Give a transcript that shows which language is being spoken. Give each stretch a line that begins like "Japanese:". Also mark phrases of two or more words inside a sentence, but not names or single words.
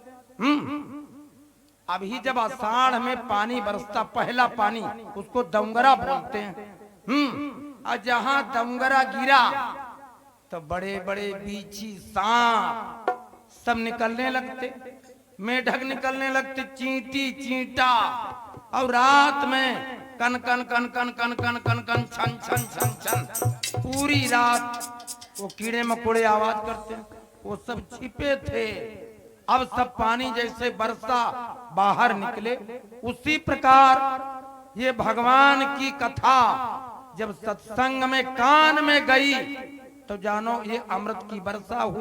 Hindi: अभी जब आषाढ़ में पानी बरसता, पहला पानी, उसको दंगरा बोलते हैं। और जहां दंगरा गिरा तो बड़े बड़े बीछी सांप सब निकलने लगते, मेढक निकलने लगते, चींटी चींटा। और रात में कन कन कन कन कन कन कन कन छन छन छन छन, पूरी रात वो कीड़े मकोड़े आवाज करते, वो सब छिपे थे। अब सब पानी जैसे बरसा बाहर निकले, उसी प्रकार ये भगवान की कथा जब सत्संग में कान में गई तो जानो ये अमृत की वर्षा हुई।